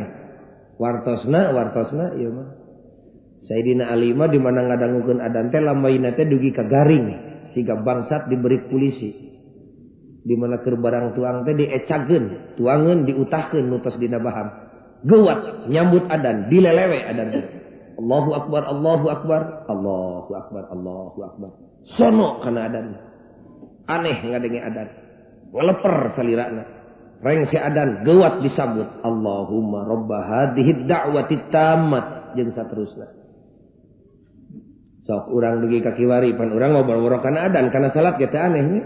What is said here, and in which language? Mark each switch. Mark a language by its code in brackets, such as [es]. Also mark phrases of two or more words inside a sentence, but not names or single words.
[su] Wartosna ieu mah. Sayyidina Ali mah di mana ngadangukeun adzan teh lambaina teh dugi ka garing. siga bangsat diberi polisi. Di mana keur barang tuang teh diecageun, tuangeun diutahkeun nutos dina baham. Geuwat nyambut adan, dilelewe adan teh. [ar] الله أكبر، الله أكبر، الله أكبر، الله أكبر. [su] Sono kana adan. Aneh ngadenge adan. Ngeleper salirana. Reng si adan geuwat disambut. [ar] اللهم رب هذه الدعوة التامة [su] jeung saterusna. Sok urang dugi ka kiwari pan urang ngobrol-ngobrol kana adan kana salat ge teh anehnya.